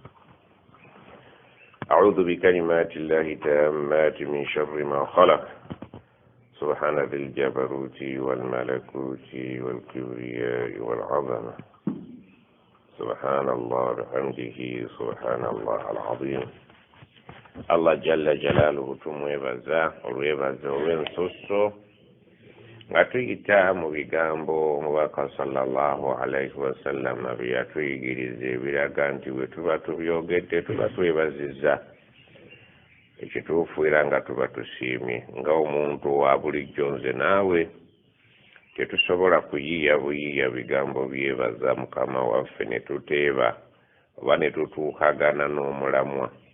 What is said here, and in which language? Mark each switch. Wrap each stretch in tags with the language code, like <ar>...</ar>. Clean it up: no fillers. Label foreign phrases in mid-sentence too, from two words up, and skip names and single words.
<ar>أعوذ بكلمات الله تامات من شر ما خلق. سبحان ذي الجبروت والملكوت والكبرياء والعظمة. سبحان الله بحمده سبحان الله العظيم. الله جل جلاله</ar> <lg>tumwebaza olwebaza olw'ensusso nga tuyita mu bigambo omubaka</lg> <ar>صلى الله عليه وسلم</ar> <lg>bye yatuyigiriza ebiraga nti bwe tuba tubyogedde tuba twebazizza. Ekituufu era nga tuba tusiimye nga omuntu wa bulijjo nze naawe tetusobola kuyiiya buyiiya bigambo byebaza mukama waffe ne tuteeba oba ne tutuukagana n'omulamwa.</lg>